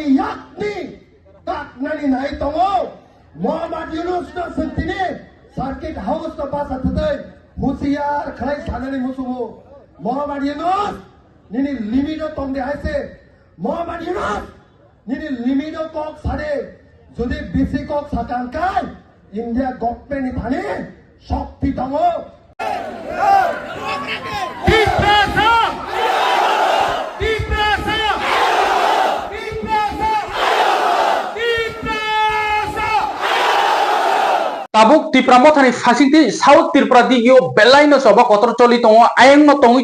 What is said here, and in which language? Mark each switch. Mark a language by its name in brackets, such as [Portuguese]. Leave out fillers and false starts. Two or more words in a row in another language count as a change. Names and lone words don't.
[Kok Borok] याकनि काकनानि नाय दङ मोहम्मद यूनुस न सन्तिनि सार्किट हाउस न बासा थदै हुसियार खलाय सानानि मुसुमो मोहम्मद यूनुस निनि लिमिटो तंदे हायसे मोहम्मद यूनुस निनि लिमिटो कक सारे जुदि बिसि कक साकांकाय इंडिया गभर्नमेन्ट थाने शक्ति दङ tabuk tipramo thani fasiti south tripura digio belaino soba kotor choli tongo ayengno tongi